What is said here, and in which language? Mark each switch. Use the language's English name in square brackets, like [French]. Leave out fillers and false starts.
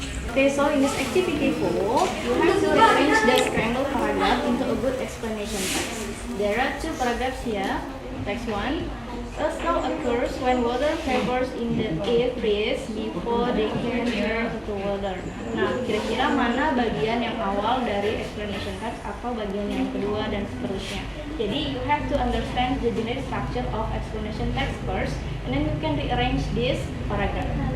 [English] Okay, so in this activity 4, you have to arrange the scrambled paragraph into a good explanation text. There are 2 paragraphs here. Text 1. A snow occurs when water vapors in the air freeze before they can turn into water. [Indonesian] Nah, kira-kira mana bagian yang awal dari explanation text atau bagian yang kedua dan seterusnya. Jadi, [English] you have to understand the generic structure of explanation text first, and then you can rearrange this paragraph.